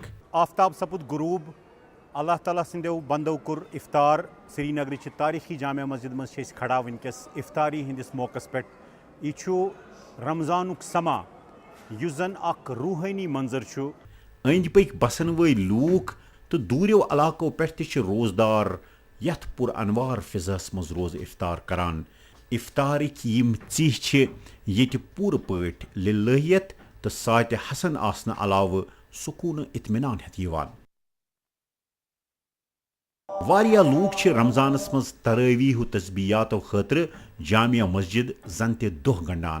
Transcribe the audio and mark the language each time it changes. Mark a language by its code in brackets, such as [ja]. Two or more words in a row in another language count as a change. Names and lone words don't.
[ks] आफ्ताब सपुद गुरूब, अल्लाह ताला सिंदो बंदो कुर इफ्तार। श्रीनगर तारीखी जामिया मस्जिद मज खड़ा वनकस इफ्तारी हंदिस मौकस पे। यह रमजानुक समा युस जन अख रूहानी मंजर। अंदि पक बसन वल लूक तो दूरियों इलाकों पे रोजदार यथ पुर अनवार फिजास मज रोज इफ्तार करान। इफ्तारिक यम चीज ये पूर पट लिल्लाहियत तो सात हसन आसन अलाव सुकून इत्मीनान हेत यिवान। वारिया लूक रमजानस मज तरावीह तस्बीयातों खतर जामिया मस्जिद जन ते दोह गंडान।